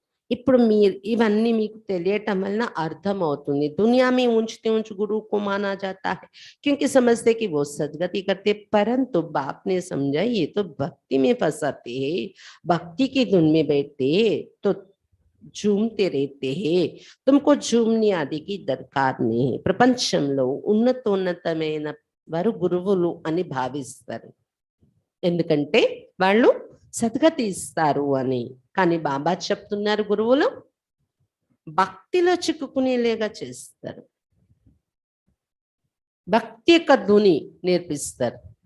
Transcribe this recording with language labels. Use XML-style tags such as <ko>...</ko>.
<te>ఇప్పుడు మీరు ఇవన్నీ మీకు తెలియటం వలన అర్థమవుతుంది.</te> <hi>दुनिया में ऊंचते ऊंच गुरु को माना जाता है क्योंकि समझते कि वो सदगति करते, परंतु बाप ने समझा ये तो भक्ति में फंसाते हैं, भक्ति की धुन में बैठते तो झूमते रहते हैं, तुमको झूमने आदि की दरकार नहीं है.</hi> <te>ప్రపంచంలో ఉన్నతమైన వారు గురువులు అని భావిస్తారు, ఎందుకంటే వాళ్ళు సద్గతి ఇస్తారు అని. కానీ బాబా చెప్తున్నారు గురువులు భక్తిలో చిక్కుకునేలేగా చేస్తారు, భక్తి యొక్క ధుని నేర్పిస్తారు.</te>